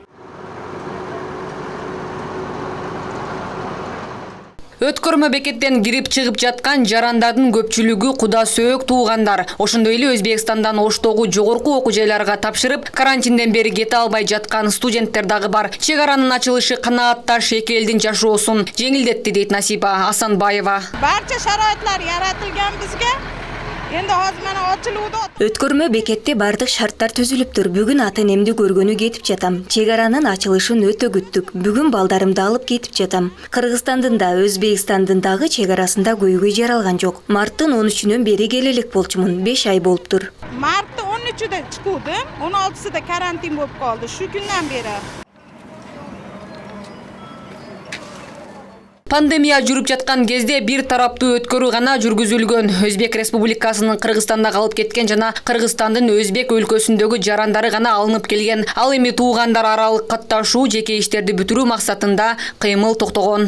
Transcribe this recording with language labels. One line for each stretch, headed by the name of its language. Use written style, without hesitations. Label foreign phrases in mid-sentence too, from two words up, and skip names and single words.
Kyrgyz: Өткөрмө бекеттен кирип чыгып жаткан жарандардын көпчүлүгү куда сөөк туугандар. Ошондой эле Өзбекстандан Оштогу жогорку окуу жайларга тапшырып, карантинден бери кете албай жаткан студенттер дагы бар. Чек аранын ачылышы канаатташ эки элдин жашоосун жеңилдетти дейт Насиба Асанбаева.
Uzbek: Barcha sharoitlar yaratilgan bizga. Endi hozir mana ochiluvdi.
Kyrgyz: Өткөрмө бекетте бардык шарттар түзүлүптүр. Бүгүн ата-энемди көргөнү кетип жатам. Чек аранын ачылышын өтө күттүк. Бүгүн балдарымды алып кетип жатам. Кыргызстандын да, Өзбекстандын дагы чек арасында көйгөй жаралган жок. Марттын 13-үнөн бери келелек болчумун. 5 ай болуптур.
Uzbek: Martda 13-ida chiqdim, 16-sida karantin bo'lib qoldi. Shu kundan beri.
Kyrgyz: Пандемия жүрүп жаткан кезде бир тараптуу өткөрүү гана жүргүзүлгөн. Өзбек Республикасынын Кыргызстанда калып кеткен жана Кыргызстандын Өзбек өлкөсүндөгү жарандары гана алынып келген. Ал эми туугандар аралык катташуу, жеке иштерди бүтүрүү максатында кыймыл токтогон.